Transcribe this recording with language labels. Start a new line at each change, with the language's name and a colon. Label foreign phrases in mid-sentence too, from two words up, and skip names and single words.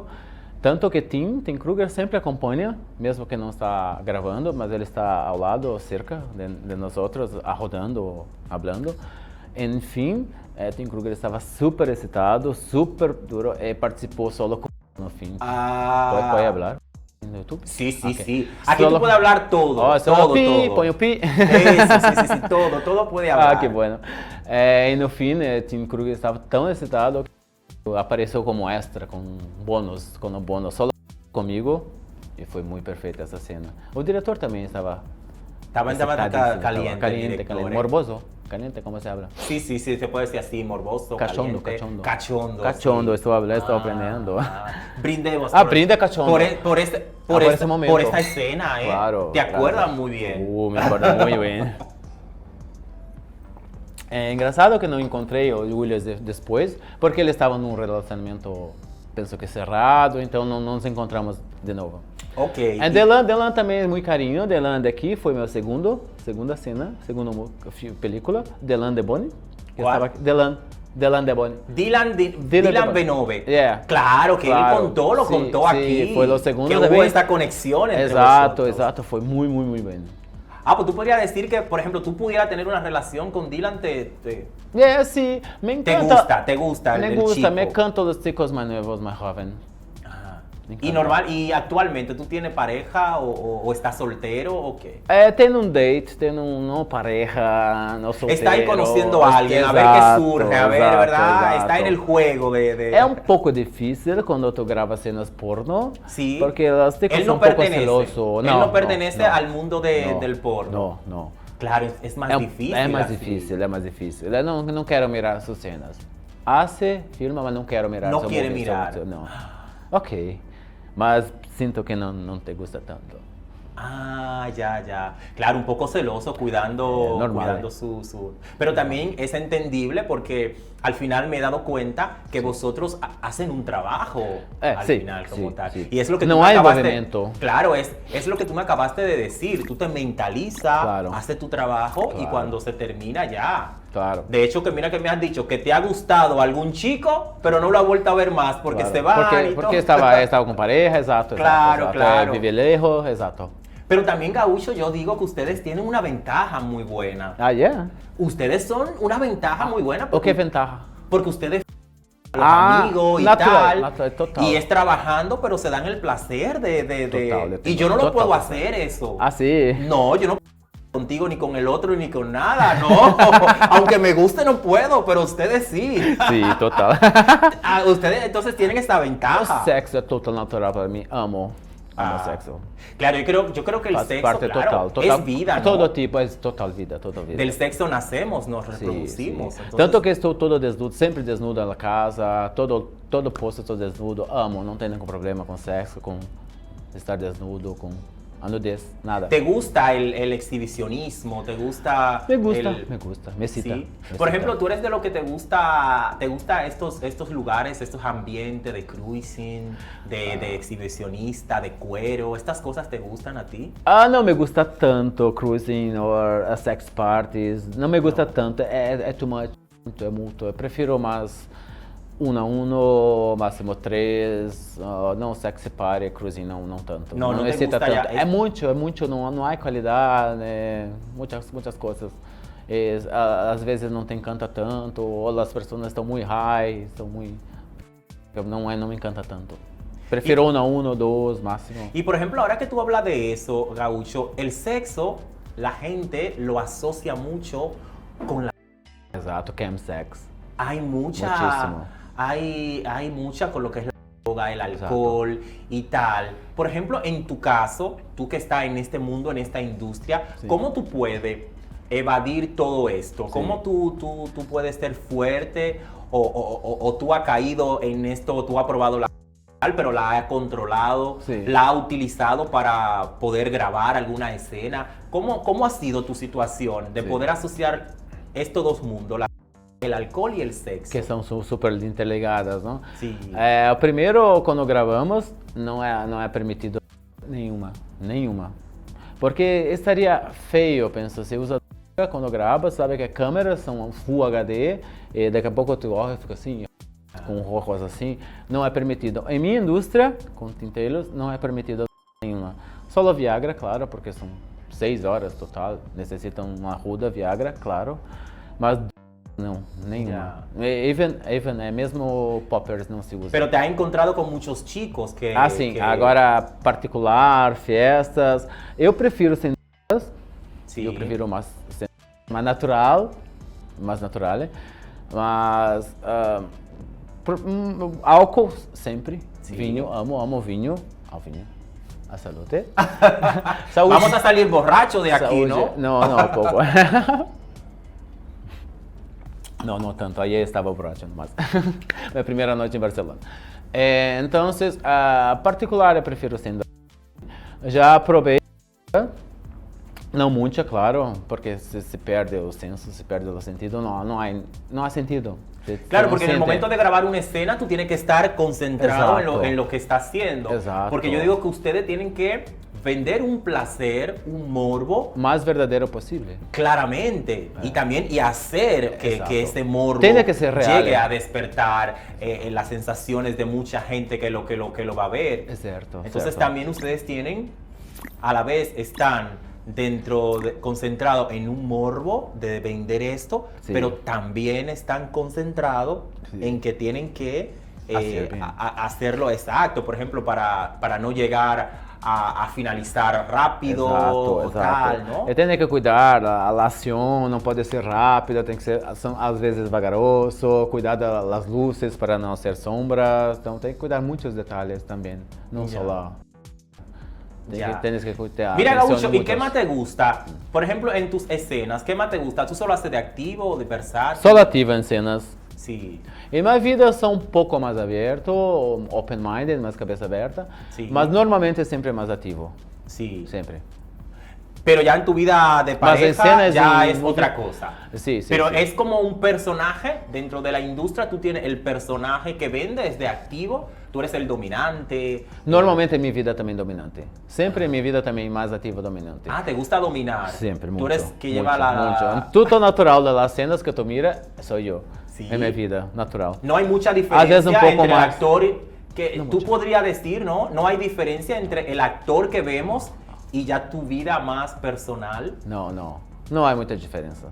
Portuguese: Tanto que Tim Kruger sempre acompanha, mesmo que não está gravando, mas ele está ao lado, cerca de nós outros, rodando, falando. Enfim, Tim Kruger estava super excitado, super duro, e participou solo no fim. Pode falar no YouTube?
Spanish: Sí. Okay. Aquí tú puedes hablar todo, todo.
Portuguese: Põe o pi.
Spanish: Eso, sí, todo puede hablar. Que bueno.
Portuguese: E no fim, Tim Kruger estava tão excitado que apareceu como extra, com bônus solo comigo, e foi muito perfeita essa cena. O diretor também estava
Spanish: caliente, morboso. Caliente, ¿cómo se habla? Sí, se puede decir así, morboso, cachondo. Cachondo, Estoy aprendiendo. Brindemos. Brinde cachondo. Por ese momento. Por esta escena, ¿eh? Claro. ¿Te acuerdas muy bien? Me acuerdo muy bien.
Portuguese: É engraçado que não encontrei o Williams depois, porque ele estava num relacionamento, penso que cerrado, então não nos encontramos de novo. Ok. Delan também é muito carinho. Delan daqui foi meu segunda cena, segunda película. Delan de Boni. Delan de Boni. Dylan Benove. Yeah.
Spanish: Claro, que claro. Él lo contó aquí. Sí,
Portuguese: foi o segundo que também.
Spanish: Hubo esta conexión entre
Portuguese: Exato, foi muito bem.
Spanish: Pues tú podrías decir que, por ejemplo, tú pudieras tener una relación con Dylan, Sí, me encanta. Te gusta el Me gusta, chico.
Portuguese: me encantam os chicos mais novos, mais jovens.
Spanish: Me Y encanta. normal, y actualmente, ¿tú tienes pareja o estás soltero o qué?
Portuguese: Tenho um date, tenho não pareja, não solteiro.
Spanish: Está ahí conociendo a alguien, a ver qué
Portuguese: Exato,
Spanish: surge, a ver,
Portuguese: exato,
Spanish: ¿verdad?
Portuguese: exato.
Spanish: Está en el juego de...
Portuguese: É um pouco difícil quando tu grava cenas porno,
Spanish: Sí.
Portuguese: porque os ticos
Spanish: Él
Portuguese: são
Spanish: no
Portuguese: um pouco
Spanish: pertenece,
Portuguese: celosos.
Spanish: él no pertenece
Portuguese: não,
Spanish: al mundo
Portuguese: não,
Spanish: del porno.
Portuguese: Não.
Spanish: Claro, es más difícil.
Portuguese: É mais
Spanish: así.
Portuguese: difícil, é mais difícil. Eu não quero mirar suas cenas. Hace, filma, mas não quero mirar.
Spanish: No
Portuguese: seu
Spanish: quiere
Portuguese: movimento,
Spanish: mirar.
Portuguese: Não. Ok, mas sinto que não
Spanish: te gusta
Portuguese: tanto.
Spanish: Ah, ya. Claro, un poco celoso, cuidando, Normal. cuidando su... Pero también es entendible porque al final me he dado cuenta que vosotros hacen un trabajo al sí, final como sí, tal. sí. Y es lo que No tú me hay acabaste... movimiento. Claro, es lo que tú me acabaste de decir. Tú te mentalizas, Claro. haces tu trabajo y Claro. cuando se termina ya. Claro. De hecho, que mira que me has dicho que te ha gustado algún chico, pero no lo has vuelto a ver más porque Claro. se van y
Portuguese: Porque
Spanish: todo.
Portuguese: estava com pareja, exato.
Spanish: Claro,
Portuguese: exato.
Spanish: claro. Vive lejos, exato. Pero también, Gaúcho, yo digo que ustedes tienen una ventaja muy buena. Ah, yeah? Ustedes son una ventaja muy buena
Portuguese: O que
Spanish: porque,
Portuguese: ventaja?
Spanish: porque ustedes los
Portuguese: Ah,
Spanish: amigos y
Portuguese: natural,
Spanish: tal.
Portuguese: natural, total.
Spanish: Y es trabajando, pero se dan el placer de...
Portuguese: Total,
Spanish: y yo no lo
Portuguese: total,
Spanish: puedo
Portuguese: total.
Spanish: hacer eso. Ah, sí. No, yo no contigo ni con el otro ni con nada, no. Aunque me guste no puedo, pero ustedes sí. Sí, total. Ah, ustedes entonces tienen esta ventaja.
Portuguese: O sexo é total natural para mim. Amo
Spanish: Ah.
Portuguese: sexo.
Spanish: Claro, yo creo que el
Portuguese: Faz
Spanish: sexo,
Portuguese: parte
Spanish: claro,
Portuguese: total.
Spanish: es vida, ¿no?
Portuguese: Todo tipo, é total vida, total vida.
Spanish: Del sexo nacemos, nos
Portuguese: Sim,
Spanish: reproducimos.
Portuguese: sim.
Spanish: Entonces,
Portuguese: Tanto que estou todo desnudo, sempre desnudo na casa, todo posto estou desnudo. Amo, não tenho nenhum problema com sexo, com estar desnudo, com a nudez, nada.
Spanish: ¿te gusta el exhibicionismo? ¿Te gusta? Me gusta, el- me gusta, me excita. Sí. me Por excita. ejemplo, tú eres de lo que te gusta estos lugares, estos ambientes de cruising, de exhibicionista, de cuero, estas cosas te gustan a ti?
Portuguese: Ah, não
Spanish: me gusta tanto
Portuguese: cruising ou
English: sex parties.
Portuguese: Não
Spanish: me gusta tanto.
Portuguese: É
English: too much.
Portuguese: É muito. Eu prefiro mais a máximo 3. Não
English: sex party,
Portuguese: cruising não tanto. Não te excita
Spanish: gusta tanto. ya-
Portuguese: É muito. Não há qualidade. Muitas coisas. Às vezes não te encanta tanto. Ou as pessoas estão muito high. Não me encanta tanto. Prefiro 1 ou 2 máximo.
Spanish: Y por ejemplo, ahora que tú hablas de eso, Gaucho, el sexo, la gente lo asocia mucho con la...
Portuguese: Exato, chemsex.
Spanish: Hay mucha... Muchísimo. Hay mucha con lo que es la droga, el alcohol y tal. Por ejemplo, en tu caso, tú que estás en este mundo, en esta industria, Sí. ¿cómo tú puedes evadir todo esto? Sí. ¿Cómo tú puedes ser fuerte o tú has caído en esto, tú has probado la pero la ha controlado, Sí. la ha utilizado para poder grabar alguna escena? ¿Cómo ha sido tu situación de Sí. poder asociar estos dos mundos, el alcohol y el sexo?
Portuguese: Que são super interligadas, não?
Spanish: Sí.
Portuguese: O primeiro, quando gravamos, não é permitido nenhuma. Porque estaria feio, penso, você usa quando grava, sabe que as câmeras são Full HD, e daqui a pouco tu olha e fica assim, com ojos assim, não é permitido. Em minha indústria, com tinteiros, não é permitido nenhuma. Só Viagra, claro, porque são 6 horas total, necessitam uma ruda Viagra, claro, mas não, nenhuma. Even mesmo poppers não se usa.
Spanish: Pero te has encontrado con muchos chicos que...
Portuguese: Ah, sim. que- Agora, particular, festas. Eu prefiro sem dúvidas.
Spanish: Sí.
Portuguese: Eu prefiro mais natural. Mais natural. Mas álcool sempre. Sim. Vinho, amo vinho. Ao vinho. A saúde. Saúde.
Spanish: Vamos a salir borrachos de aquí,
Portuguese: Saúde.
Spanish: ¿no?
Portuguese: Não, pouco. Não tanto. Aí estava borracho, mas minha primeira noite em Barcelona. Então, particular eu prefiro sem dúvida. Já provei, não muito, claro, porque se perde o senso, se perde o sentido, não há sentido.
Spanish: Claro,
Portuguese: Você
Spanish: porque en el
Portuguese: não
Spanish: momento
Portuguese: sente.
Spanish: de grabar una escena tú tienes que estar concentrado Exacto. en lo que está haciendo. Exacto. Porque yo digo que ustedes tienen que vender un placer, un morbo,
Portuguese: Mais verdadeiro possível.
Spanish: claramente. Y también y hacer Exacto. que ese morbo Tiene que ser real. llegue a despertar las sensaciones de mucha gente que lo va a ver.
Portuguese: É certo.
Spanish: Entonces
Portuguese: certo.
Spanish: también ustedes tienen, a la vez están concentrados en un morbo de vender esto, Sí. pero también están concentrados Sí. en que tienen que hacerlo exacto, por ejemplo, para no llegar a finalizar rápido
Portuguese: Exato.
Spanish: tal, ¿no?
Portuguese: Tem que cuidar, a ação não pode ser rápida, tem que ser às vezes vagaroso, cuidar das luzes para não ser sombras, então tem que cuidar muitos detalhes também, não só lá.
Spanish: Tienes que cuidar. Mira, Gaucho, ¿y qué más te gusta? Por ejemplo, en tus escenas, ¿qué más te gusta? ¿Tú solo haces de activo o de versátil?
Portuguese: Solo ativa em cenas.
Spanish: Sí.
Portuguese: Em minha vida sou um pouco mais aberto,
English: open-minded,
Portuguese: mais cabeça aberta,
Spanish: Sí.
Portuguese: mas normalmente sempre mais ativo,
Spanish: Sí.
Portuguese: sempre.
Spanish: Pero ya en tu vida de Más en pareja escenas ya y es música. otra cosa. Sí, Pero sí. es como un personaje dentro de la industria. Tú tienes el personaje que vendes de activo. Tú eres el dominante.
Portuguese: Normalmente em minha vida também dominante. Sempre em minha vida também mais ativo dominante.
Spanish: Ah, te gusta dominar.
Portuguese: Sempre,
Spanish: Tú
Portuguese: muito.
Spanish: eres que
Portuguese: muito,
Spanish: lleva la...
Portuguese: muito. Tudo natural das cenas que tu mira, sou eu.
Spanish: Sí.
Portuguese: Em minha vida, natural.
Spanish: No hay mucha veces diferencia un poco entre el más. actor que No tú mucha. podrías decir, ¿no? No hay diferencia entre el actor que vemos y ya tu vida más personal.
Portuguese: Não há muita diferença.